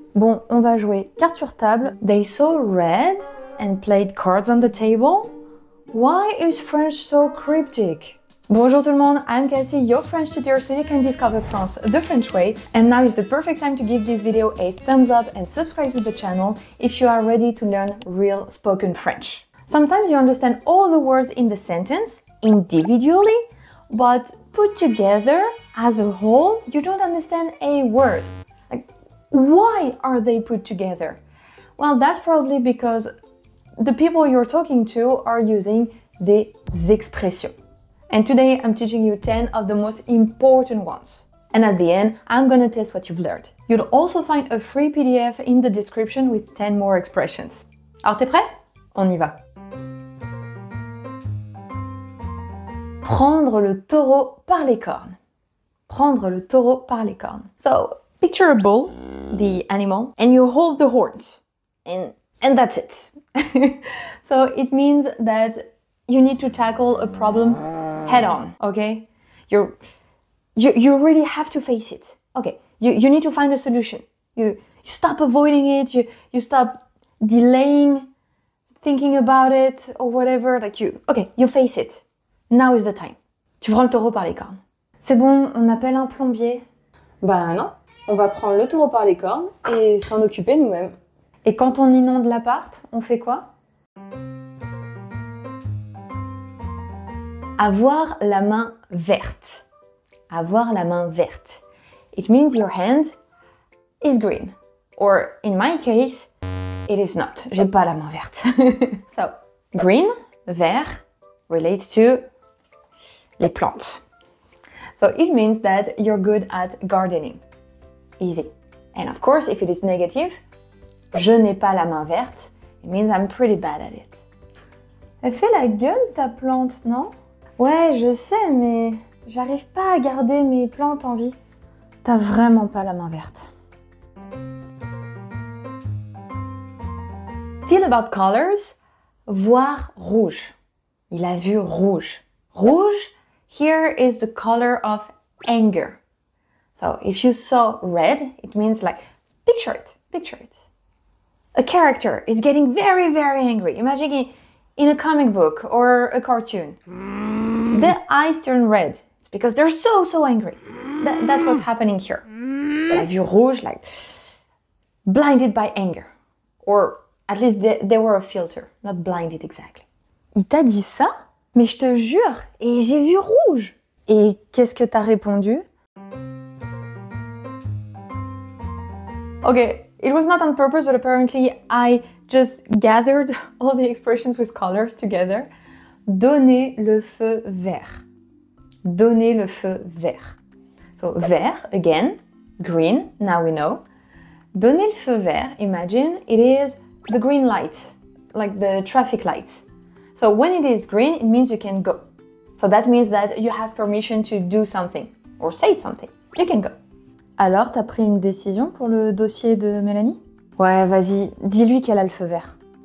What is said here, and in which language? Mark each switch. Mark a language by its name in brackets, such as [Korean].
[French] Bon, on va jouer carte sur table. [English] They saw red and played cards on the table. Why is French so cryptic? [French] Bonjour tout le monde, [English] I'm Cassie, your French tutor, so you can discover France the French way. And now is the perfect time to give this video a thumbs up and subscribe to the channel if you are ready to learn real spoken French. Sometimes you understand all the words in the sentence individually, but put together as a whole, you don't understand a word. Like, why are they put together? Well, that's probably because the people you're talking to are using [French] des expressions. [English] And today I'm teaching you 10 of the most important ones. And at the end, I'm gonna test what you've learned. You'll also find a free PDF in the description with 10 more expressions. [French] Alors t'es prêt? On y va. Prendre le taureau par les cornes. Prendre le taureau par les cornes. [English] So, picture a bull, the animal, and you hold the horns. And that's it. So it means that you need to tackle a problem head on, okay? You really have to face it. Okay, you need to find a solution. You stop avoiding it, you stop delaying thinking about it or whatever, you face it. Now is the time. [French] Tu prends le taureau par les cornes. C'est bon, on appelle un plombier? Bah non, on va prendre le taureau par les cornes et s'en occuper nous-mêmes. Et quand on inonde l'appart, on fait quoi? Avoir la main verte. Avoir la main verte. [English] It means your hand is green. Or in my case, it is not. [French] J'ai pas la main verte. [English] So, green, vert, relates to [French] les plantes. [English] So it means that you're good at gardening. Easy. And of course, if it is negative, [French] je n'ai pas la main verte, [English] it means I'm pretty bad at it. [French] Elle fait la gueule ta plante, non? Ouais, je sais, mais j'arrive pas à garder mes plantes en vie. T'as vraiment pas la main verte. [English] Still about colors, [French] voir rouge. Il a vu rouge. [English] Rouge, here is the color of anger. So if you saw red, it means like, picture it. A character is getting very, very angry. Imagine in a comic book or a cartoon. The eyes turn red. It's because they're so angry. That's what's happening here. [French] La vue rouge, [English] like blinded by anger. Or at least they were a filter, not blinded exactly. [French] Il t'a dit ça? Mais je te jure, et j'ai vu rouge. Et qu'est-ce que t'as répondu? [English] Okay, it was not on purpose, but apparently I just gathered all the expressions with colors together. [French] Donner le feu vert. Donner le feu vert. [English] So vert, again, green, now we know. [French] Donner le feu vert, [English] imagine it is the green light, like the traffic lights. So when it is green, it means you can go. So that means that you have permission to do something or say something. You can go. [French] Alors, t'as pris une décision pour le dossier de Mélanie? Ouais, vas-y, dis-lui qu'elle a le feu vert.